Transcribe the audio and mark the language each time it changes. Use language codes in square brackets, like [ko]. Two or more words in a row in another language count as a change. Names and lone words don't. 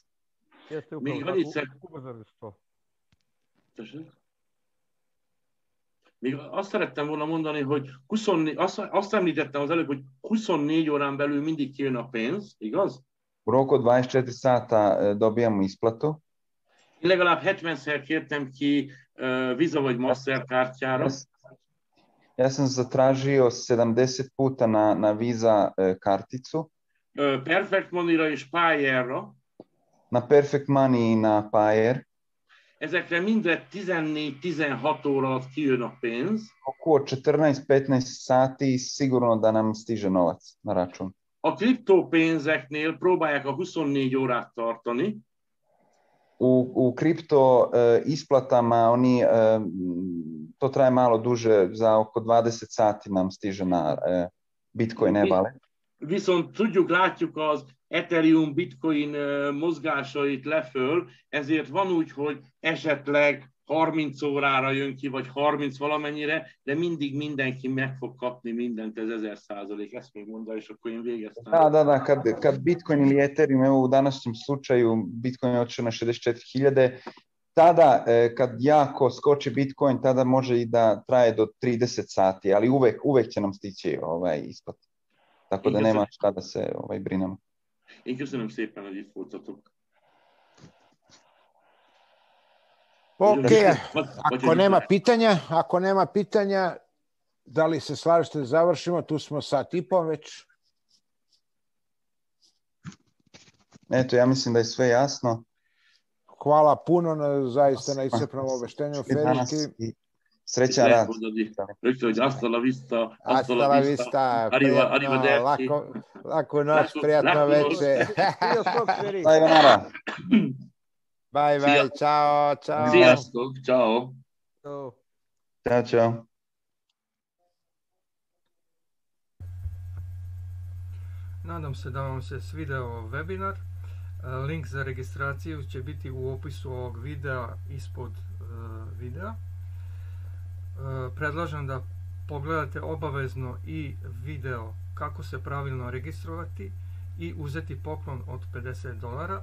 [hu] Még annyit Még azt szerettem volna mondani, hogy azt említettem az előbb, hogy 24 órán belül mindig kijön a pénz, igaz? [sr] U roku od 24 sata dobijamo isplatu. [hu] Én legalább 70-szer kértem ki Visa vagy Mastercardjára. [sr] Ja sam zatražio 70 puta na Visa karticu. [hu] Perfect Money-ra és Payeer-ra. [sr] Na Perfect Money i na Payeer. [hu] Ezekre mindre 14-16 óra alatt kijön a pénz. [sr] Oko 14-15 sati sigurno da nam stiže novac na račun. [hu] A kriptópénzeknél próbálják a 24 órát tartani. [sr] U kripto isplatama to traje malo duže, za oko 20 sati nam stiže na Bitcoin e-wallet. [hu] Viszont tudjuk, látjuk az Ethereum, Bitcoin mozgásait leföl, ezért van úgy, hogy esetleg 30 órára jön ki, vagy 30 valamennyire, de mindig mindenki meg fog kapni mindent, ez 1000%. Ezt még mondta, és akkor én végeztem. [sr] Da, kad Bitcoin ili Ethereum, evo u današnjem slučaju Bitcoin je otišao na 64.000, tada kad jako skoči Bitcoin, tada može i da traje do 30 sati, ali uvek će nam stići ispat. Tako da nema šta da se brinemo. [hu] Én köszönöm szépen, hogy itt voltatok. [sr] Ok, ako nema pitanja, da li se slažete da završimo? Tu smo sat i po već. Eto, ja mislim da je sve jasno. Hvala puno zaista na iscrpnom obaveštenju. Srećan rad. [es] Hasta la vista. Hasta la vista. [sr] Laku noć, prijatno večer. [ja] Sayonara. [en] Bye, ciao. [hu] Sziasztok, ciao. [it] Ciao. [sr] Nadam se da vam se svideo webinar. Link za registraciju će biti u opisu ovog videa ispod videa. Predlažem da pogledate obavezno i video kako se pravilno registrovati i uzeti poklon od $50.